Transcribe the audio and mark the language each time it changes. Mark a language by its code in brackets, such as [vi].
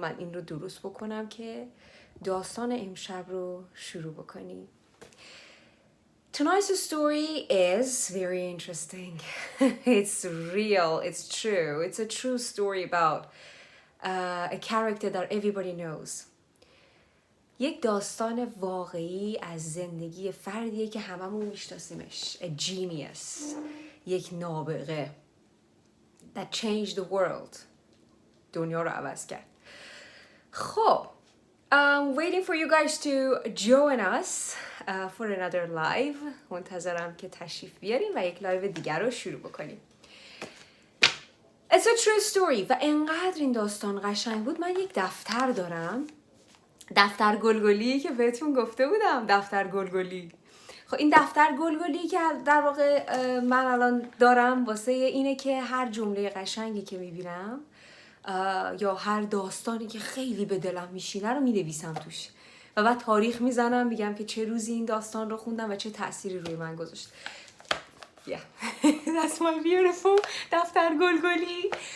[fa] من این رو درست بکنم که داستان امشب رو شروع بکنیم. [en] Tonight's story is very interesting. It's real. It's true. It's a true story about a character that everybody knows. [fa] یک داستان واقعی از زندگی فردیه که هممون میشناسیمش. [en] A genius. [fa] یک نابغه. [en] That changed the world. [fa] دنیا رو عوض کرد. خب. [en] Waiting for you guys to join us for another live. [fa] منتظرم که تشریف بیاریم و یک لایو دیگر رو شروع بکنیم. [en] It's a true story. [fa] و انقدر این داستان قشنگ بود. من یک دفتر دارم. دفتر گلگلی که بهتون گفته بودم. دفتر گلگلی. خب این دفتر گلگلی که در واقع من الان دارم واسه اینه که هر جمله قشنگی که میبینم یا هر داستانی که خیلی به دلم میشینه رو مینویسم توش و بعد تاریخ میزنم، میگم که چه روزی این داستان رو خوندم و چه تأثیری روی من گذاشت. [en] Yeah, that's my beautiful [fa] دفتر گلگلی.